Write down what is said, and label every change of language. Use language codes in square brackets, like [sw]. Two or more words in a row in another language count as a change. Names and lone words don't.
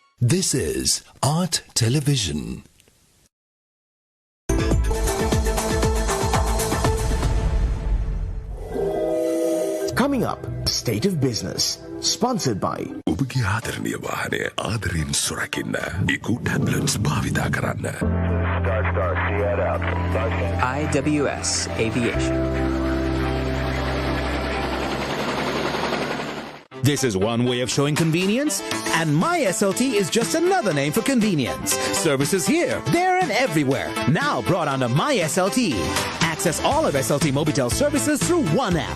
[en] This is Art Television. Coming up, State of Business, sponsored by [si] ඔබගේ ආදරණීය වාහනය ආදරෙන් සුරකින්න ඉකු ටැබ්ලට්ස් භාවිතා කරන්න. [en] IWS Aviation. This is one way of showing convenience, and My SLT is just another name for convenience. Services here, there, and everywhere. Now brought under My SLT. Access all of SLT Mobitel services through one app.